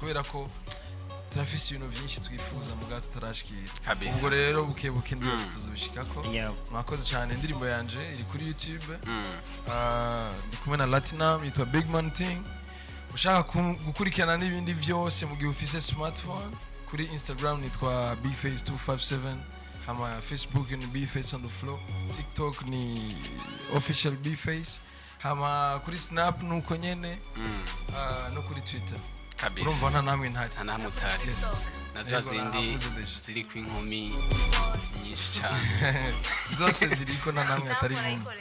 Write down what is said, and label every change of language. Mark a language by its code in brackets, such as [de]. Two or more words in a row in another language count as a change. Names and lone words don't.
[rn] kubera ko turafise ibintu byinshi twifuza mu gato tarashikira ubwo rero buke ndiyo tuzobishikako mwakoze cyane indirimbo yanje iri kuri YouTube ndi kumwe na Latinum yitwa Big Man Thing ushaka gukurikirana n'ibindi byose mu gihe ufise smartphone kuri Instagram nitwa bface257 hama Facebook ni bface on the floor TikTok ni official bface hama kuri Snap nuko nyene no kuri Twitter kabisa urumva nta namwe ntari naza zindi ziri ku inkumi nyinshi cyane zose ziriko na namwe atari inkumi